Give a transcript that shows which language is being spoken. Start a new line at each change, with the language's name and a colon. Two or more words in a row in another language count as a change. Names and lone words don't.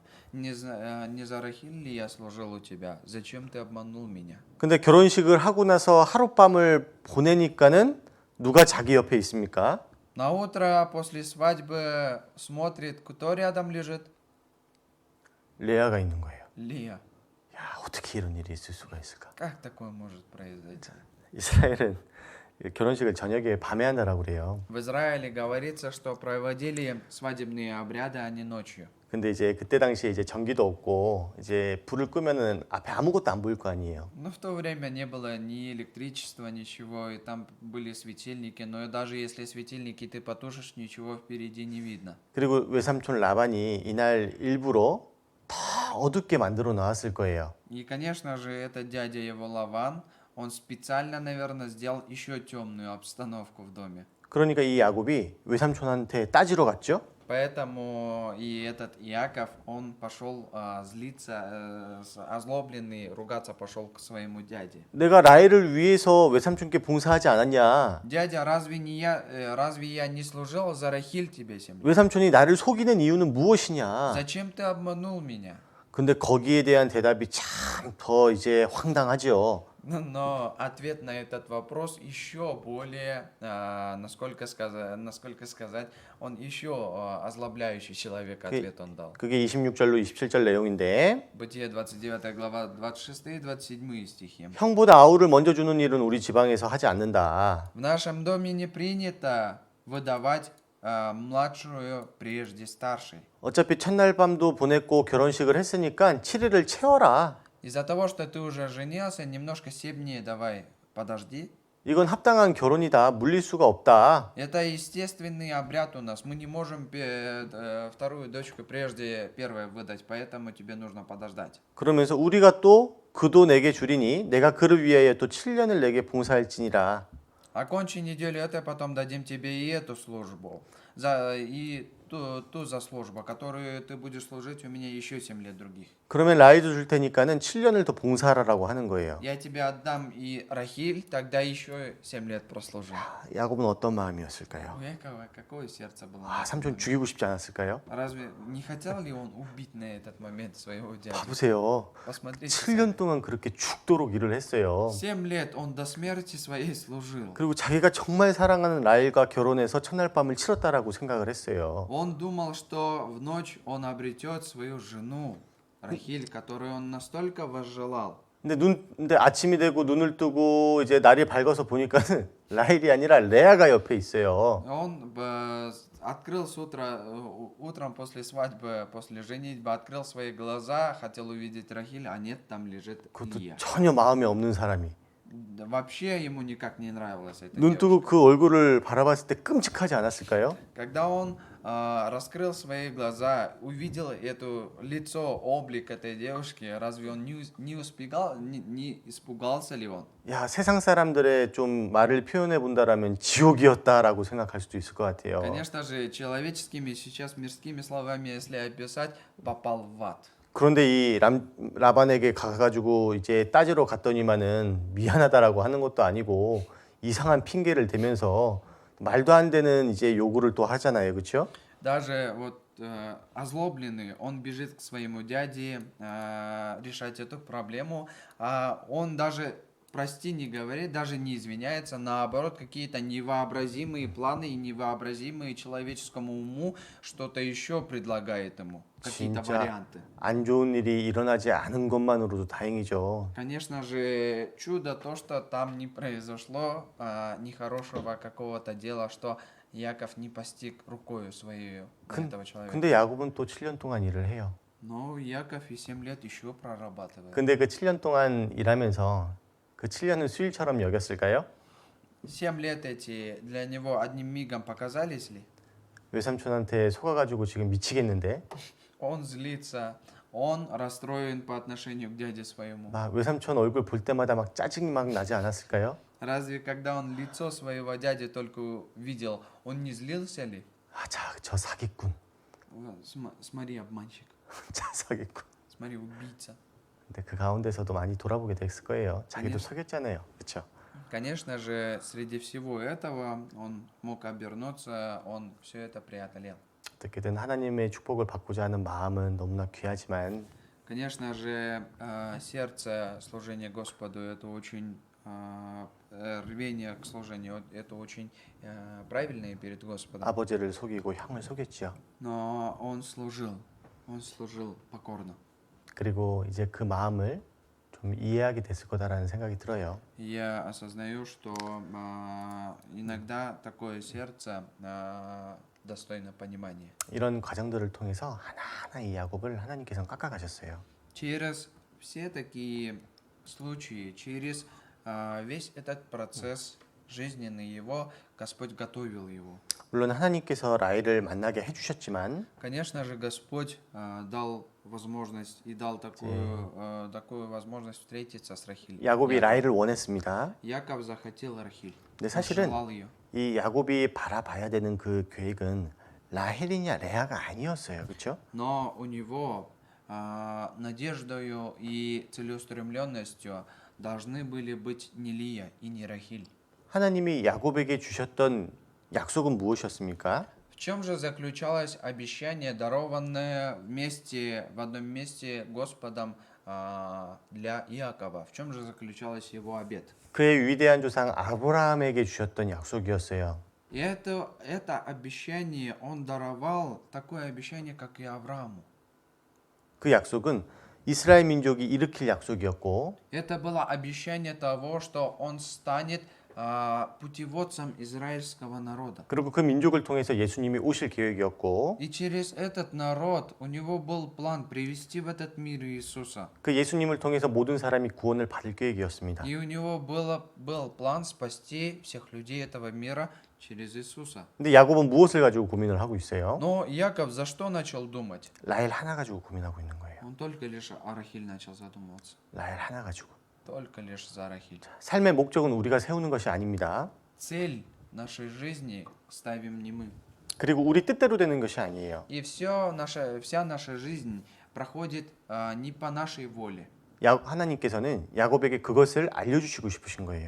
Russian: Не за Рахиль ли я служил у тебя? Зачем ты обманул меня?
Korean: 근데 결혼식을 하고 나서 하룻밤을 보내니까는 누가 자기 옆에 있습니까?
Russian: На утро после свадьбы смотрит, кто рядом лежит?
Korean: 레아가 있는 거예요.
Russian: Лия.
Korean: 야, 어떻게 이런 일이 있을 수가 있을까?
Russian: Как такое может произойти?
Korean: 이스라엘은 결혼식을 저녁에 밤에 한다라고 그래요.
Russian: В Израиле говорится, что проводили свадебные обряды, а не ночью.
Korean: 근데 이제 그때 당시에 이제 전기도 없고 이제 불을 끄면은 앞에 아무것도 안 보일 거 아니에요.
Russian: Но в то время не было ни электричества, ничего, и там были светильники, но даже если светильники ты потушишь, ничего впереди не видно.
Korean: 그리고 외삼촌 라반이 이날 일부러 더 어둡게 만들어 놨을 거예요.
Russian: И, конечно же, этот дядя его Лаван, он специально, наверное, сделал еще темную обстановку в доме.
Korean: 그러니까 이 야곱이 외삼촌한테 따지러 갔죠.
Russian: Поэтому и этот Иаков, он пошел злиться, озлобленный, ругаться пошел к своему дяде.
Korean: 내가 라헬을 위해서 외삼촌께 봉사하지 않았냐?
Russian: Дядя, разве я не служил за Рахиль тебе 7 лет?
Korean: 외삼촌이 나를 속이는 이유는 무엇이냐?
Russian: Зачем ты обманул меня?
Korean: 근데 거기에 대한 대답이 참 더 이제 황당하죠.
Russian: Но ответ на этот вопрос еще более, насколько сказать, он еще озлобляющий человек ответ он дал.
Korean: 그게 26절로 27절 내용인데
Russian: Бытие 29 глава 26 и 27 стихи.
Korean: 형보다 아우를 먼저 주는 일은 우리 지방에서 하지 않는다.
Russian: В нашем доме не принято выдавать младшую прежде старшей.
Korean: 어차피 첫날 밤도 보냈고 결혼식을 했으니까 7일을 채워라.
Russian: Из-за того, что ты уже женился, немножко 7 дней давай подожди.
Korean: 이건 합당한 결혼이다. 물릴 수가 없다.
Russian: Это естественный обряд у нас. Мы не можем вторую дочку прежде первой выдать, поэтому тебе нужно подождать.
Korean: 그러면서 우리가 또 그도 내게 주리니 내가 그를 위하여 또 7년을 내게 봉사할지니라.
Russian: Окончи неделю этой, потом дадим тебе и эту службу. И ту за службу, которую ты будешь служить у меня еще 7 лет других.
Korean: 그러면 라이도 줄 테니까는 7년을 더 봉사하라고 하는 거예요.
Russian: Я тебе отдам и Рахиль, тогда еще 7 лет прослужи.
Korean: 야곱은 어떤 마음이었을까요?
Russian: У Якова какое сердце было?
Korean: 아, 삼촌 죽이고 싶지 않았을까요?
Russian: Разве не хотел ли он убить на этот момент своего дядю?
Korean: 보세요.
Russian: Посмотрите.
Korean: 7년 동안 그렇게 죽도록 일을 했어요.
Russian: 7 лет он до смерти своей служил.
Korean: 그리고 자기가 정말 사랑하는 라일과 결혼해서 첫날 밤을 치렀다라고 생각을 했어요.
Russian: Он думал, что в ночь он обретет свою жену, Рахиль, которую он настолько возжелал.
Korean: 근데 아침이 되고 눈을 뜨고 이제 날이 밝아서 보니까는 라일이 아니라 레아가 옆에 있어요.
Russian: Он открыл с утра, утром после свадьбы, после женитьбы, открыл свои глаза, хотел увидеть Рахиль, а нет, там лежит
Korean: 그것도
Russian: Лия.
Korean: 전혀 마음이 없는 사람이.
Russian: Да, вообще ему никак не нравилась эта
Korean: 눈
Russian: девушка.
Korean: 뜨고 그 얼굴을 바라봤을 때 끔찍하지 않았을까요?
Russian: Когда он раскрыл свои глаза, увидел это лицо, облик этой девушки, разве он не испугался ли он?
Korean: 야, 세상 사람들의 좀 말을 표현해 본다라면 지옥이었다라고 생각할 수도 있을 것 같아요.
Russian: Конечно же, человеческими, сейчас мирскими словами, если описать, попал в ад.
Korean: 그런데 이 라반에게 가가지고 이제 따지러 갔더니만은 미안하다라고 하는 것도 아니고 이상한 핑계를 대면서 말도 안 되는 이제 요구를 또 하잖아요, 그렇죠?
Russian: Даже вот озлобленный, он бежит к своему дяде решать эту проблему, а он даже прости не говорит, даже не извиняется, наоборот, какие-то невообразимые планы и невообразимые человеческому уму что-то еще предлагает ему, какие-то
Korean: 진짜
Russian: варианты.
Korean: 안 좋은 일이 일어나지 않은 것만으로도 다행이죠.
Russian: Конечно же, чудо то, что там не произошло нехорошего какого-то дела, что Яков не постиг рукою своей этого человека.
Korean: 근데 야곱은 또 7년 동안 일을 해요.
Russian: Но Яков и 7 лет еще прорабатывает.
Korean: 근데 그 7년 동안 일하면서 그 7년은 수일처럼 여겼을까요?
Russian: 7 лет эти для него одним мигом показались ли?
Korean: 외삼촌한테 속아가지고 지금 미치겠는데
Russian: Он злится, он расстроен по отношению к дяде своему.
Korean: 막 외삼촌 얼굴 볼 때마다 막 짜증이 막 나지 않았을까요?
Russian: Разве когда он лицо своего дяди только видел, он не злился ли?
Korean: 아, 저 사기꾼,
Russian: Смотри, обманщик.
Korean: 자 사기꾼.
Russian: Смотри, убийца.
Korean: 근데 그 가운데서도 많이 돌아보게 됐을 거예요. 자기도
Russian: конечно.
Korean: 속였잖아요, 그렇죠?
Russian: Конечно же, среди всего этого он мог обернуться, он все это преодолел.
Korean: 어떻게든 하나님의 축복을 받고자 하는 마음은 너무나 귀하지만
Russian: Конечно же, сердце служения Господу это очень рвение к служению, это очень правильное перед Господом.
Korean: 아버지를 속이고 형을 속였지요.
Russian: Но он служил покорно.
Korean: 그리고 이제 그 마음을 좀 이해하게 됐을 거다라는 생각이 들어요.
Russian: Я осознаю, что иногда такое сердце достойно понимания.
Korean: 이런 과정들을 통해서 하나하나 이 야곱을 하나님께서 깎아가셨어요.
Russian: Через все такие случаи, через весь этот процесс жизненный его, Господь готовил его.
Korean: 물론 하나님께서 라헬을 만나게 해주셨지만
Russian: Конечно же, Господь дал возможность и дал такую возможность встретиться с Рахиль.
Korean: 야곱이 라헬을 원했습니다.
Russian: Яков захотел Рахиль.
Korean: 근데
Russian: Он
Korean: 사실은
Russian: желал ее.
Korean: 이 야곱이 바라봐야 되는 그 계획은 라헬이냐 레아가 아니었어요, 그렇죠?
Russian: Но у него надеждою и целеустремленностью должны были быть не Лия и не Рахиль.
Korean: 하나님이 야곱에게 주셨던 약속은 무엇이었습니까?
Russian: В чем же заключалось обещание, дарованное в одном месте Господом для Иакова? В чем же заключалось его обет?
Korean: 그의 위대한 조상 아브라함에게 주셨던 약속이었어요.
Russian: И это обещание он даровал, такое обещание, как и Аврааму.
Korean: 그 약속은 이스라엘 민족이 일으킬 약속이었고
Russian: Это было обещание того, что он станет путеводцем израильского народа.
Korean: 그리고 그 민족을 통해서 예수님이 오실 계획이었고
Russian: И через этот народ у него был план привести в этот мир Иисуса.
Korean: 그 예수님을 통해서 모든 사람이 구원을 받을 계획이었습니다.
Russian: И у него был план спасти всех людей этого мира через Иисуса.
Korean: 근데 야곱은 무엇을 가지고 고민을 하고 있어요?
Russian: Но Яков за что начал думать?
Korean: 라헬 하나 가지고 고민하고 있는 거예요.
Russian: Он только лишь о Рахиль начал задумываться.
Korean: 라헬 하나 가지고.
Russian: Только лишь за Рахиль.
Korean: 삶의 목적은 우리가 세우는 것이 아닙니다.
Russian: Цель нашей жизни ставим не мы.
Korean: 그리고 우리 뜻대로 되는 것이 아니에요.
Russian: И вся наша жизнь проходит не по нашей воле.
Korean: 하나님께서는 야곱에게 그것을 알려주시고 싶으신 거예요.